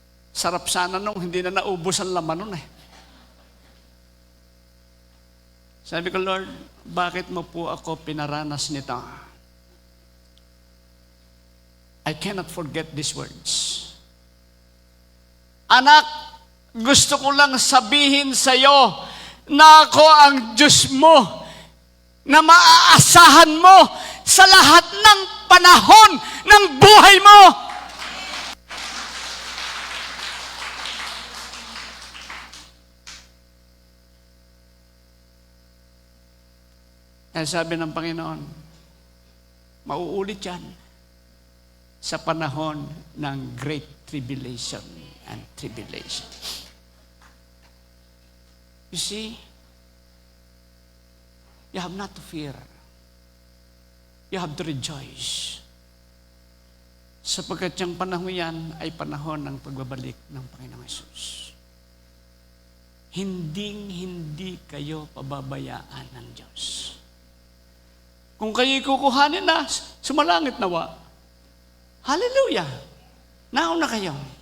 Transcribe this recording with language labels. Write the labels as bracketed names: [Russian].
[Filipino] Sarap sana nung hindi na naubos ang laman nun eh. Sabi ko, Lord, bakit mo po ako pinaranas nito? [English] I cannot forget these words. [Filipino] Anak, gusto ko lang sabihin sa iyo na ako ang Diyos mo, na maaasahan mo sa lahat ng panahon ng buhay mo. Kaya sabi ng Panginoon, mauulit yan sa panahon ng Great Tribulation and Tribulation. [English] You see, you have not to fear. You have to rejoice. [Filipino] Sapagkat yung panahon yan ay panahon ng pagbabalik ng Panginoong Hesus. Hindi kayo pababayaan ng Diyos. Kung kayo'y kukuhanin na, sumalangit nawa. Hallelujah! Nauna kayo.